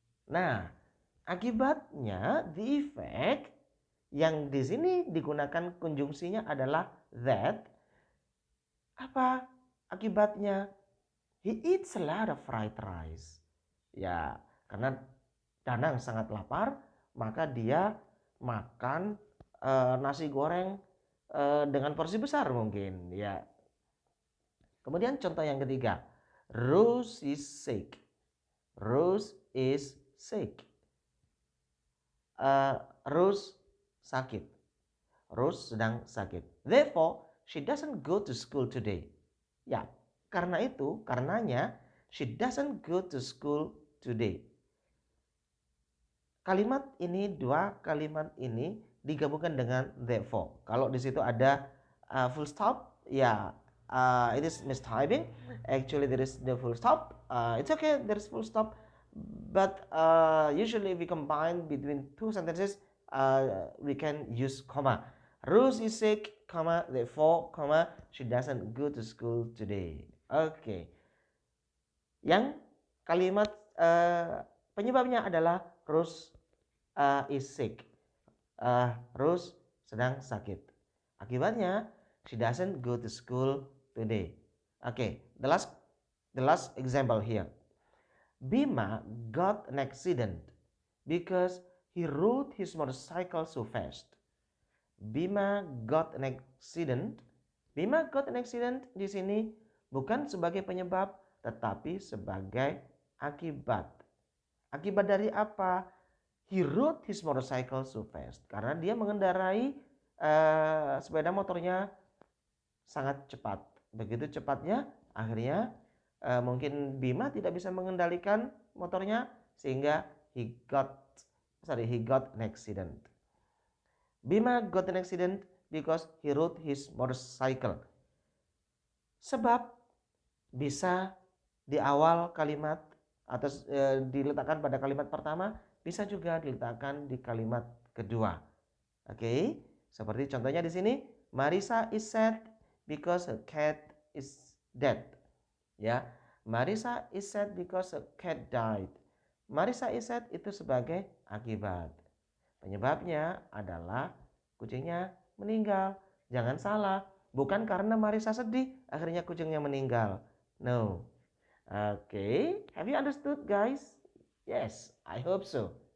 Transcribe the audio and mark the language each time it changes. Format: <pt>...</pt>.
<id>Nah, akibatnya,</id> <en>the effect</en> <id>yang di sini digunakan konjungsinya adalah that. Apa akibatnya?</id> <en>He eats a lot of fried rice.</en> <id>Ya, karena Danang sangat lapar, maka dia makan nasi goreng dengan porsi besar mungkin. Ya. Kemudian contoh yang ketiga,</id> <en>Rose is sick. Rose is sick.</en> <id>Rose sakit. Rose sedang sakit.</id> <en>Therefore, she doesn't go to school today.</en> <id>Ya, karenanya,</id> <en>she doesn't go to school today.</en> <id>Dua kalimat ini digabungkan dengan therefore. Kalau di situ ada full stop, ya,</id> <en>it is mistyping. Actually, there is the full stop. It's okay, there is full stop. But usually we combine between two sentences, we can use comma. Rose is sick, comma, therefore, comma, she doesn't go to school today. Okay.</en> <id>Yang kalimat penyebabnya adalah</id> <en>Rose is sick.</en> <id>Rose sedang sakit. Akibatnya,</id> <en>she doesn't go to school today. Okay, the last example here. Bima got an accident because he rode his motorcycle so fast. Bima got an accident.</en> <id>Bima got an accident di sini bukan sebagai penyebab, tetapi sebagai akibat. Akibat dari apa?</id> <en>He rode his motorcycle so fast.</en> <id>Karena dia mengendarai sepeda motornya sangat cepat. Begitu cepatnya, akhirnya mungkin Bima tidak bisa mengendalikan motornya sehingga</id> <en>he got an accident. Bima got an accident because he rode his motorcycle.</en> <id>Sebab bisa di awal kalimat atau diletakkan pada kalimat pertama, bisa juga diletakkan di kalimat kedua. Oke, seperti contohnya di sini,</id> <en>Marisa is sad because her cat is dead. Ya, Marisa is sad because her cat died. Marisa is sad</en> <id>itu sebagai akibat. Penyebabnya adalah kucingnya meninggal. Jangan salah, bukan karena Marisa sedih akhirnya kucingnya meninggal.</id> <en>No. Okay, have you understood, guys? Yes, I hope so.</en>